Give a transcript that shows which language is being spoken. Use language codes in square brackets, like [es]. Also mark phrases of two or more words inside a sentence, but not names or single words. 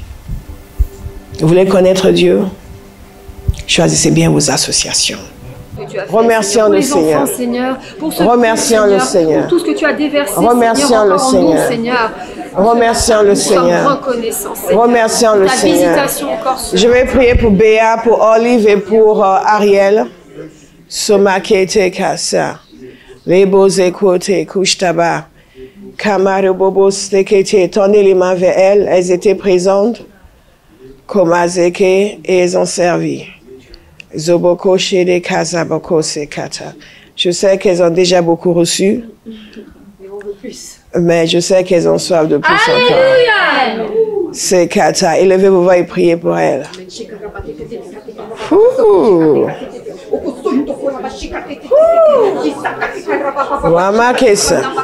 [fr] Vous voulez connaître Dieu? Choisissez bien vos associations. Remercions le Seigneur. Remercions le Seigneur. Pour tout ce que tu as déversé, remercions le Seigneur. Remercions le Seigneur. Remercions le Seigneur. Je vais prier pour Béa, pour Olive et pour Ariel. Somakete kasa. Lebose kote kushtaba. Kamare bobos tekete. Tendez les mains vers elles. Elles étaient présentes. Komazeke et elles ont servi. Zoboko shede kazaboko sekata. Je sais qu'elles ont déjà beaucoup reçu. Mais je sais qu'elles ont soif de plus encore. C'est Kata. Élevez vos voix et priez pour elles. Wamakesa.